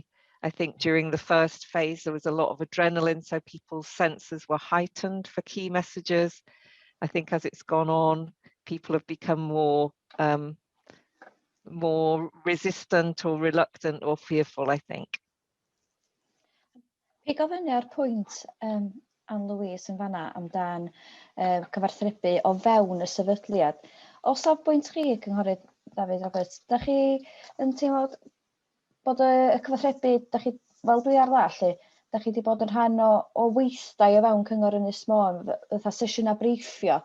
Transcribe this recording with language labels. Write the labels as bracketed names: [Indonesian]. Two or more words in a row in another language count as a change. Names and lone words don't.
[English] I think during the first phase, there was a lot of adrenaline, so people's senses were heightened for key messages. I think as it's gone on, people have become more resistant or reluctant or fearful, I think. [Welsh] Pigo fyny ar pwynt Anne-Louise yn fanna amdan cyfathrebu o fewn y sefydliad. O safbwynt chi, Cynghorydd Dafydd Roberts, da chi yn teimlo bod y cyfathrebu, da chi, fel dwi ar ddall, da chi wedi bod yn rhan o weithdai o fewn Cyngor Ynys Môn, fatha sesiynau briffio.